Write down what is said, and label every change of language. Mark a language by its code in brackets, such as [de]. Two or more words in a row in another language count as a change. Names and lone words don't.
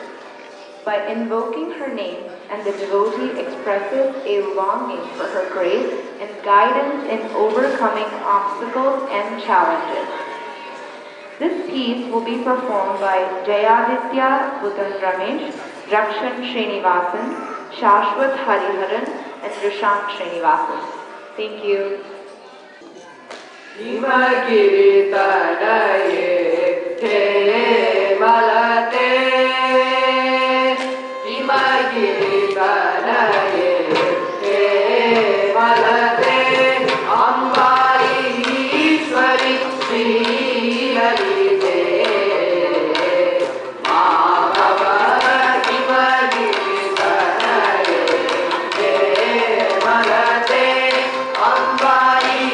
[en] By invoking her name, and the devotee expresses a longing for her grace and guidance in overcoming obstacles and challenges. This piece will be performed by Jayaditya Bhutan Ramesh, Rakshan Srinivasan, Shashwat Hariharan, and Rishant Srinivasan. Thank you. [sa] Himagiri Tanaye Te Malate Himagiri Tanaye Te Malate Ambai Ishwari Shri Lalite Mahava Himagiri Tanaye Te Malate Ambai